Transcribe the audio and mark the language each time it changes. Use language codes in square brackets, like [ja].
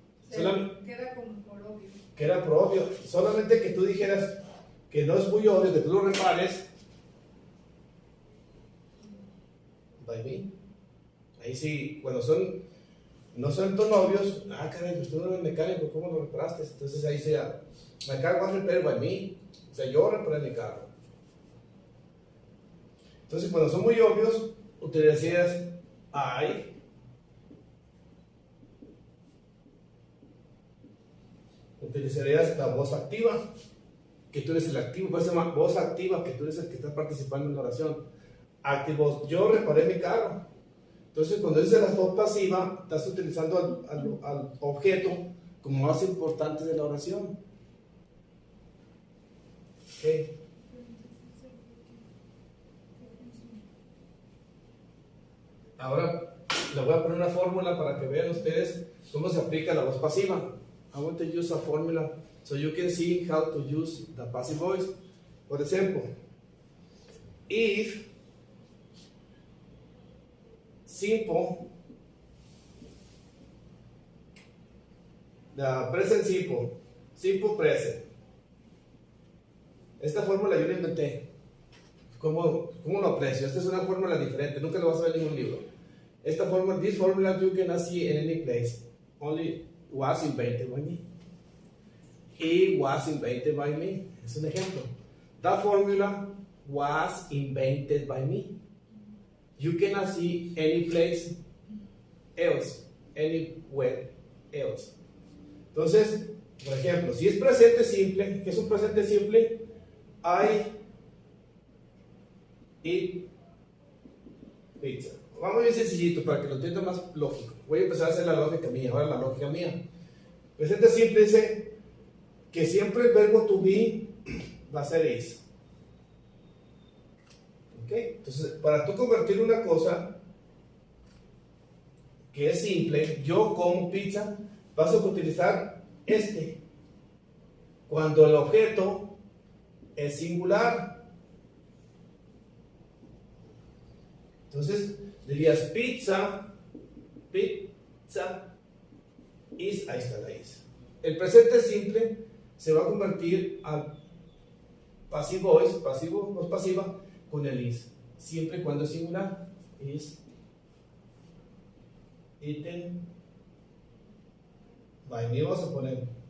[es] Queda como por obvio. Queda por obvio. Solamente que tú dijeras que no es muy obvio que tú lo repares. [en] By me. [es] Ahí sí, cuando no son tus novios, caray, pues tú no eres mecánico, ¿cómo lo reparaste? Entonces ahí sea, [en] my car was repaired by me. [es] O sea, yo reparé mi carro. Entonces, cuando son muy obvios, utilizarías I. Utilizarías la voz activa, que tú eres el activo, puede ser una voz activa, que tú eres el que está participando en la oración. Activo, yo reparé mi carro. Entonces, cuando dices la voz pasiva, estás utilizando al objeto como más importante de la oración. Okay. Ahora le voy a poner una fórmula para que vean ustedes cómo se aplica la voz pasiva. [en] I want to use a formula so you can see how to use the passive voice. For example, if simple, the present simple present. [es] Esta fórmula yo la inventé. ¿Cómo lo aprecio? Esta es una fórmula diferente, nunca lo vas a ver en ningún libro. Esta fórmula, [en] this formula you cannot see in any place. Only was invented by me. It was invented by me. [es] Es un ejemplo. [en] That formula was invented by me. You cannot see any place else, anywhere else. [es] Entonces, por ejemplo, si es presente simple, ¿qué es un presente simple? [en] I eat pizza. [es] Vamos bien sencillito para que lo entienda más lógico. Voy a empezar a hacer la lógica mía. Ahora la lógica mía. Presente simple dice que siempre el verbo to be va a ser is. ¿Ok? Entonces, para tú convertir una cosa que es simple, yo como pizza, vas a utilizar cuando el objeto es singular. Entonces dirías pizza is, ahí está la is. El presente simple se va a convertir al pasivo voice, voz pasiva con el is, siempre y cuando es singular. [en] Is eaten by me, [es] vamos a poner